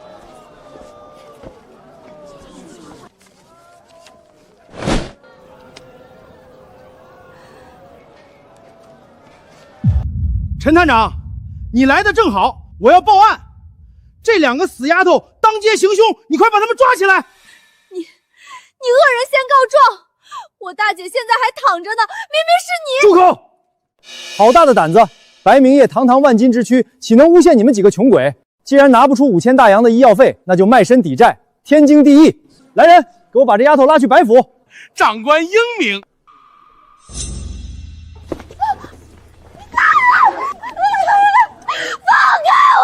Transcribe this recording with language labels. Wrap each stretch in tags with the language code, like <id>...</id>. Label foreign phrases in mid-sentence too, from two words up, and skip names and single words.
<zh>陈探长，你来的正好，我要报案。这两个死丫头当街行凶，你快把他们抓起来！你恶人先告状！我大姐现在还躺着呢，明明是你！住口！好大的膽子！白明夜堂堂万金之躯，豈能誣陷你們幾個窮鬼？既然拿不出5000大洋的醫藥費，那就賣身抵債，天經地義。來人，給我把這丫頭拉去白府。長官英明。放開我！</zh>